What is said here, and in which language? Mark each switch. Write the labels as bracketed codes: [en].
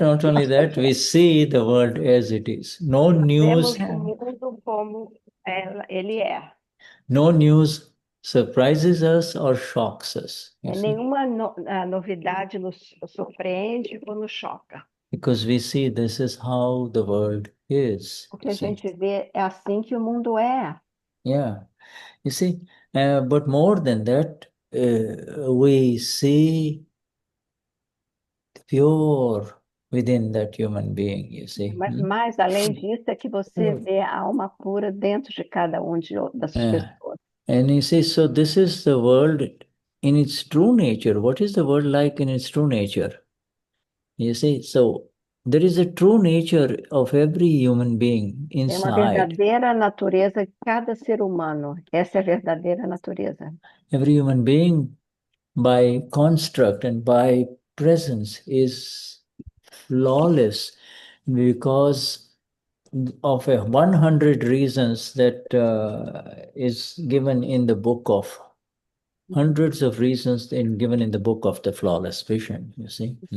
[en] Not only that, we see the world as it is. No news... [pt] Vemos o mundo como ele é. [en] No news surprises us or shocks us. [pt] Nenhuma novidade nos surpreende ou nos choca. [en] Because we see this is how the world is. [pt] Porque a gente vê, é assim que o mundo é. [en] Yeah. You see, but more than that, we see pure within that human being, you see. [pt] Mas mais além disso é que você vê a alma pura dentro de cada das pessoas. [en] And you see, so this is the world in its true nature. What is the world like in its true nature? You see, so there is a true nature of every human being inside. [pt] É uma verdadeira natureza de cada ser humano. Essa é a verdadeira natureza. [en] Every human being, by construct and by presence, is flawless because of 100 reasons that is given in the book of hundreds of reasons given in the book of the Flawless Vision, you see.